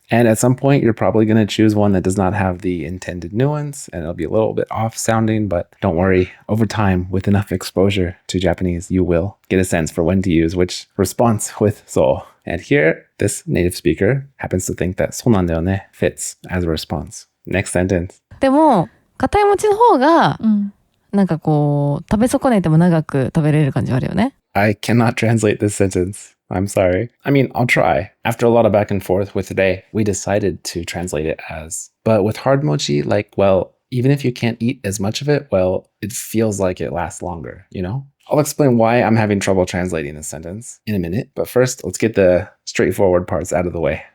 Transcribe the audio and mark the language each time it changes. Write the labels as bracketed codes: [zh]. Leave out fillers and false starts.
[en] And at some point, you're probably going to choose one that does not have the intended nuance, and it'll be a little bit off sounding, but don't worry. Over time, with enough exposure to Japanese, you will get a sense for when to use which response with so. And here, this native speaker happens to think that [ja] そうなんだよね [en] fits as a response. Next sentence. [ja] でも、硬い餅の方が、なんかこう、食べ損ねても長く食べれる感じはあるよね。 [en] I cannot translate this sentence. I'm sorry. I mean, I'll try. After a lot of back and forth with today, we decided to translate it as, but with hard mochi, like, well, even if you can't eat as much of it, well, it feels like it lasts longer, you know? I'll explain why I'm having trouble translating this sentence in a minute, but first, let's get the straightforward parts out of the way.